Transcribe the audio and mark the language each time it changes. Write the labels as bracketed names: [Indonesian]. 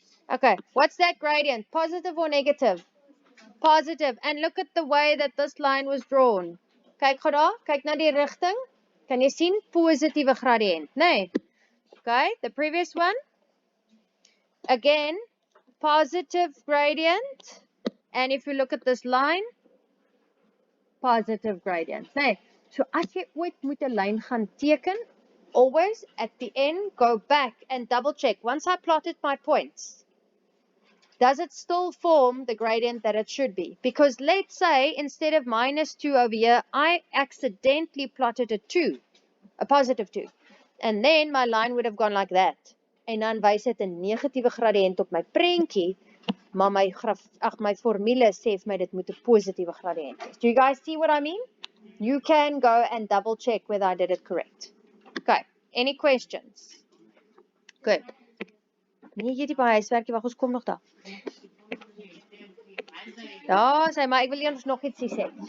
[English] Okay, what's that gradient? Positive or negative? Positive. And look at the way that this line was drawn. [Afrikaans] Kyk gou daar, kyk na die rigting. Kan jy sien positiewe gradient, nee? Okay, [English] the previous one. Again, positive gradient. And if you look at this line, positive gradient, nee? [Afrikaans] So as jy ooit moet 'n lyn gaan teken, [English] always at the end go back and double check. Once I plotted my points, does it still form the gradient that it should be? Because let's say instead of minus 2 over here, I accidentally plotted a 2, a positive 2. And then my line would have gone like that. [Afrikaans] En dan wys dit 'n negatiewe gradient op my prentjie, maar my formule sê vir my dit moet 'n positiewe gradient wees. [English] Do you guys see what I mean? You can go and double check whether I did it correct. Okay, any questions? Good. [Afrikaans] Nee, jy die by huiswerkie, wag ons kom nog daar. Ja, sê maar ek wil eers nog iets sê.